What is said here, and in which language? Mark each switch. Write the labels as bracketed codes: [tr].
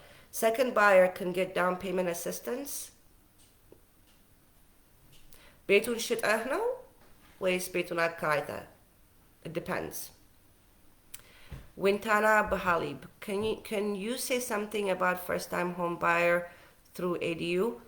[en] Second buyer can get down payment assistance. [am] ቤቱን ሽጠህ ነው ወይስ ቤቱን አከራይተህ? [en] It depends. Wintana Bahalib, can you say something about first-time home buyer through ADU?